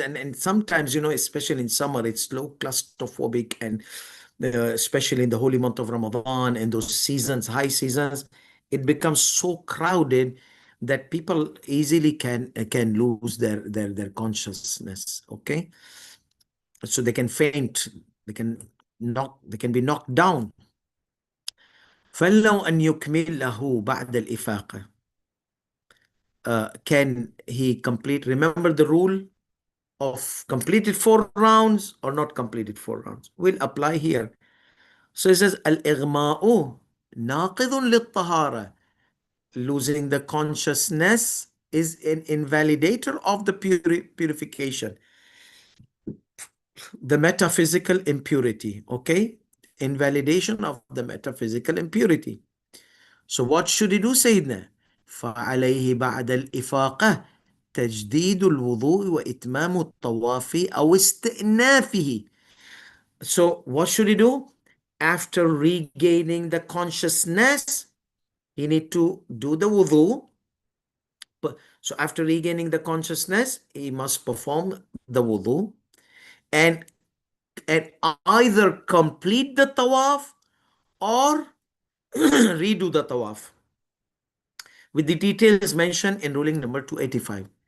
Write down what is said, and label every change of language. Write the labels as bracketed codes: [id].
[en] And sometimes, especially in summer, it's low claustrophobic, and especially in the holy month of Ramadan and those seasons, high seasons, it becomes so crowded that people easily can lose their consciousness. Okay, so they can faint, they can be knocked down. [ar] فلو أن يكمله بعد الإفاقة. [en] Can he complete? Remember the rule of completed 4 rounds or not completed 4 rounds will apply here. So it says [ar] al-ighma'u naqidun lit-tahara. [en] Losing the consciousness is an invalidator of the purification, the metaphysical impurity. Okay, invalidation of the metaphysical impurity. So what should he do, Sayyidina? [ar] فعليه بعد الإفاقة تجديد الوضوء وإتمام الطواف أو استئنافه. [en] So what should he do? After regaining the consciousness, he need to do the wudu. So after regaining the consciousness, he must perform the wudu and either complete the tawaf or redo the tawaf, with the details mentioned in ruling number 285.